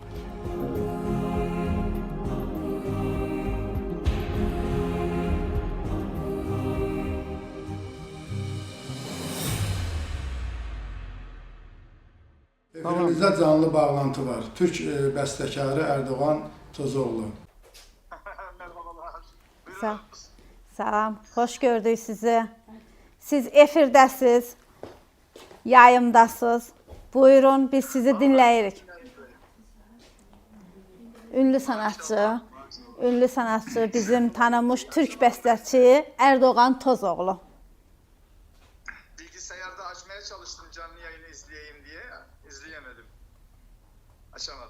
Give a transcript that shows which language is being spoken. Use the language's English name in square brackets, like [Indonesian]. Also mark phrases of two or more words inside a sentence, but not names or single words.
[Azerbaijani] Efirimizdə canlı bağlantı var. Türk bəstəkarı Erdoğan Tozoğlu. Salam, xoş gördük sizi. Siz efirdəsiz, yayımdasınız. Buyurun, biz sizi dinləyirik. [Turkish] Ünlü sanatçı, [Azerbaijani] bizim tanınmış Türk bəstəçi Erdoğan Tozoğlu. [Turkish] Bilgisayarda açmaya çalıştım canlı yayını izleyeyim diye, izleyemedim. Açamadım.